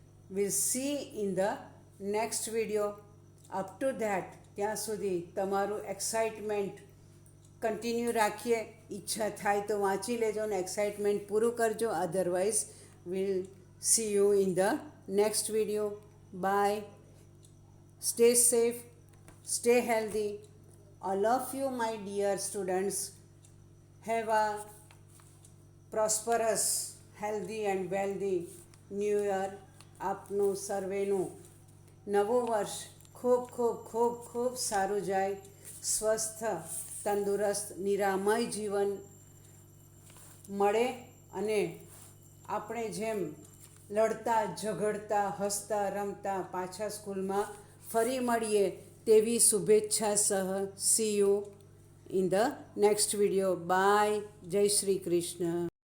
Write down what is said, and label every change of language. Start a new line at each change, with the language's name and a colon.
English: Will see in the next video. Up to that,
Gujarati: ત્યાં સુધી તમારું એક્સાઇટમેન્ટ કન્ટિન્યુ રાખીએ. ઈચ્છા થાય તો વાંચી લેજો ને એક્સાઇટમેન્ટ પૂરું કરજો.
English: Otherwise will see you in the next video. Bye. Stay safe, stay healthy. All of you, my dear students, have a prosperous, healthy and wealthy new year.
Gujarati: આપનું સર્વેનું નવું વર્ષ ખૂબ ખૂબ ખૂબ ખૂબ સારું જાય. સ્વસ્થ, તંદુરસ્ત, નિરામય જીવન મળે અને આપણે જેમ લડતા ઝઘડતા હસતા રમતા પાછા સ્કૂલમાં ફરી મળીએ તેવી શુભેચ્છા સહ.
English: See you in the next video. Bye.
Gujarati: જય શ્રી કૃષ્ણ.